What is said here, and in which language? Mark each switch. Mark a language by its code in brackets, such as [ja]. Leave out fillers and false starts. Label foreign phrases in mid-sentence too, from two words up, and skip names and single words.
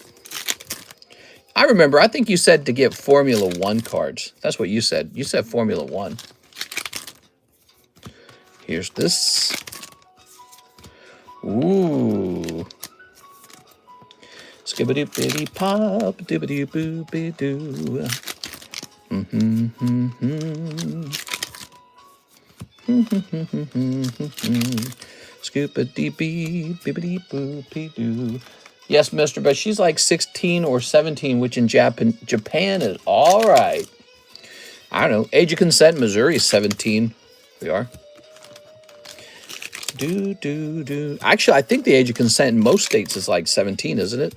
[en] I remember, I think you said to get Formula 1 cards. That's what you said. You said Formula 1. Here's this. Ooh. Skibbity-bitty-pop, dibbity-boo-be-doo. Scoop-a-dee-bee-bibbity-boo-be-doo. Yes, mister, but she's like 16 or 17, which in Japan is all right. I don't know. Age of consent, Missouri is 17. We are. Actually, I think the age of consent in most states is like 17, isn't it?